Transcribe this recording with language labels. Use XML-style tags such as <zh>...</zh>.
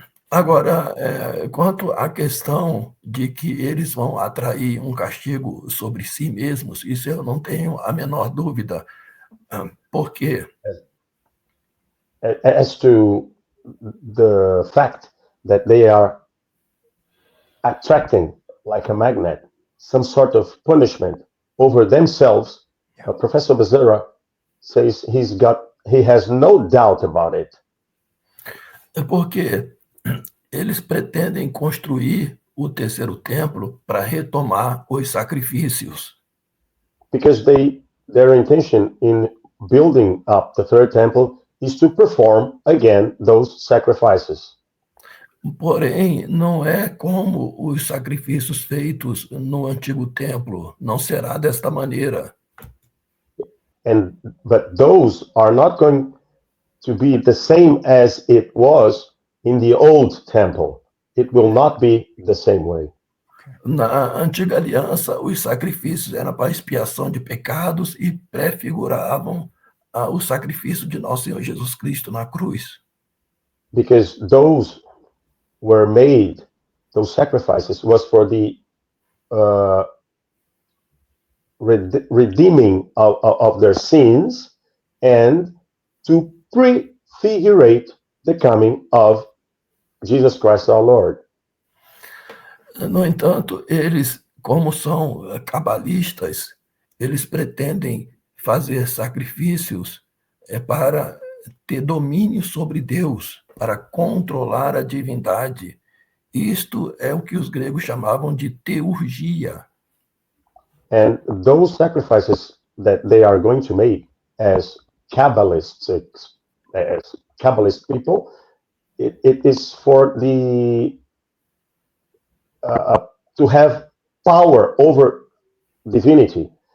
<pt>Agora, quanto à questão de que eles vão atrair um castigo sobre si mesmos, isso eu não tenho a menor dúvida. Por quê?</pt> <en>As to the fact that they are attracting, like a magnet, some sort of punishment over themselves, Professor Becerra says he has no doubt about it.</en> <pt>Porque eles pretendem construir o terceiro templo para retomar os sacrifícios.</pt> <en>Because their intention in building up the third temple is to perform again those sacrifices.</en> <pt>Porém, não é como os sacrifícios feitos no antigo templo. Não será desta maneira.</pt> <en>But those are not going to be the same as it was in the old temple. It will not be the same way.</en> <pt>Na antiga aliança, os sacrifícios eram para expiação de pecados e prefiguravam o sacrifício de nosso Senhor Jesus Cristo na cruz.</pt> <en>Because those were made, those sacrifices was for the redeeming of their sins and to prefigurate the coming of Jesus Christ our Lord.</en> <pt>No entanto, eles, como são cabalistas, eles pretendem fazer sacrifícios para ter domínio sobre Deus, para controlar a divindade. Isto é o que os gregos chamavam de teurgia.</pt> <en>And those sacrifices that they are going to make as Kabbalists, as Kabbalist people, it is for the to have power over divinity.</en>